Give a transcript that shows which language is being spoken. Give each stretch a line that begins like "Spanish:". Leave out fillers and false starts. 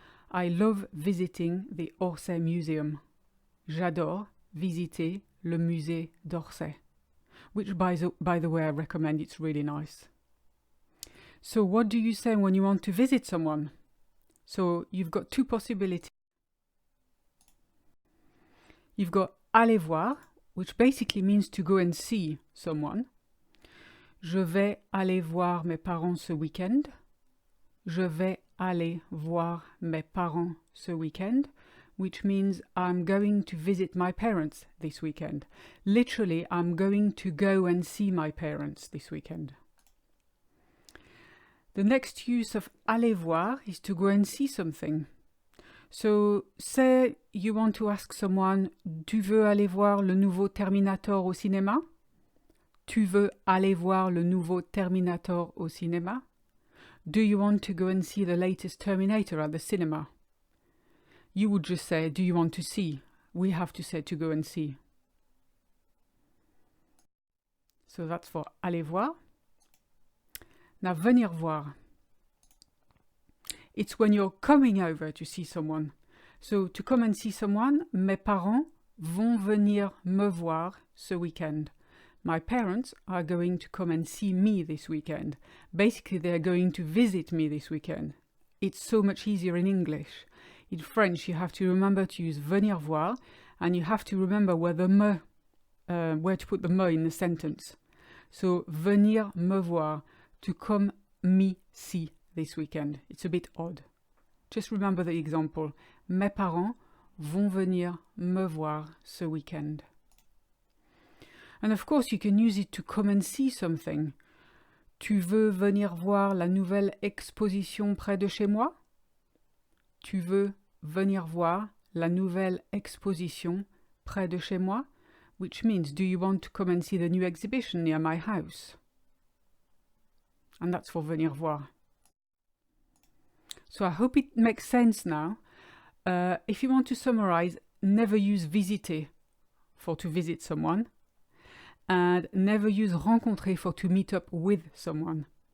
English: I love visiting the Orsay Museum.
French: J'adore visiter le musée d'Orsay,
English: which by the way I recommend. It's really nice. So what do you say when you want to visit someone? So you've got two possibilities. You've got aller voir, which basically means to go and see someone.
French: Je vais aller voir mes parents ce week-end. Je vais aller voir mes parents ce week-end,
English: which means I'm going to visit my parents this weekend. Literally, I'm going to go and see my parents this weekend. The next use of aller voir is to go and see something. So, say you want to ask someone,
French: tu veux aller voir le nouveau Terminator au cinéma? Tu veux aller voir le nouveau Terminator au cinéma?
English: Do you want to go and see the latest Terminator at the cinema? You would just say, do you want to see? We have to say to go and see. So that's for aller voir. Now, venir voir. It's when you're coming over to see someone. So to come and see someone,
French: mes parents vont venir me voir ce week-end.
English: My parents are going to come and see me this weekend. Basically, they're going to visit me this weekend. It's so much easier in English. In French, you have to remember to use venir voir, and you have to remember where to put the me in the sentence. So, venir me voir, to come me see this weekend. It's a bit odd. Just remember the example.
French: Mes parents vont venir me voir ce weekend.
English: And of course, you can use it to come and see something.
French: Tu veux venir voir la nouvelle exposition près de chez moi? Tu veux venir voir la nouvelle exposition près de chez moi?
English: Which means, do you want to come and see the new exhibition near my house? And that's for venir voir. So I hope it makes sense now. If you want to summarize, never use visiter for to visit someone, and never use rencontrer for to meet up with someone.